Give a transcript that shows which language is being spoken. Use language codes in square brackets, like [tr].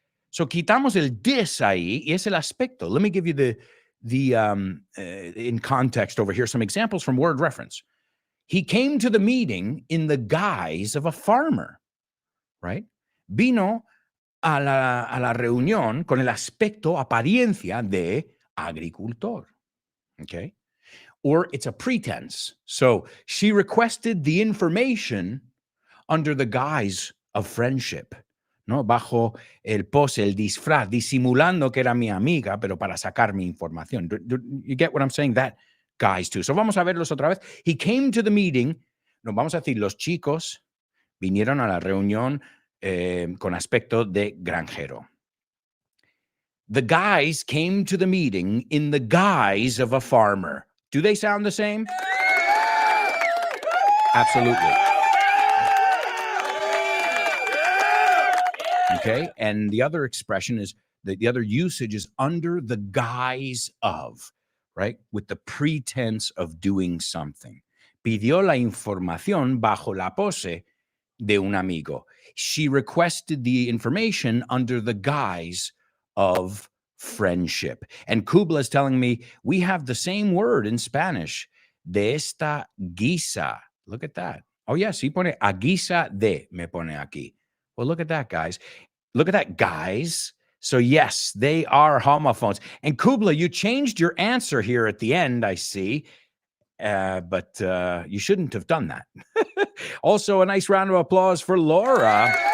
[es] So quitamos el dis ahí y es el aspecto. [en] Let me give you in context over here, some examples from word reference. He came to the meeting in the guise of a farmer, right? [es] Vino a la reunión con el aspecto, apariencia de agricultor, okay? [en] Or it's a pretense. So she requested the information under the guise of friendship, ¿no? [es] Bajo el pose, el disfraz, disimulando que era mi amiga, pero para sacar mi información. [en] You get what I'm saying? That guise too. So [es] vamos a verlos otra vez. [en] He came to the meeting. [es] No, vamos a decir, los chicos vinieron a la reunión con aspecto de granjero. [en] The guys came to the meeting in the guise of a farmer. Do they sound the same? Absolutely. Okay, and the other expression is, the other usage is under the guise of, right? With the pretense of doing something. [es] Pidió la información bajo la pose de un amigo. [en] She requested the information under the guise of friendship. And Kubla is telling me we have the same word in Spanish, [es] de esta guisa. [en] Look at that. Oh, yes, [es] sí pone a guisa de, me pone aquí. [en] Well, look at that, guys. Look at that, guys. So, yes, they are homophones. And Kubla, you changed your answer here at the end, I see. But you shouldn't have done that. Also, a nice round of applause for Laura.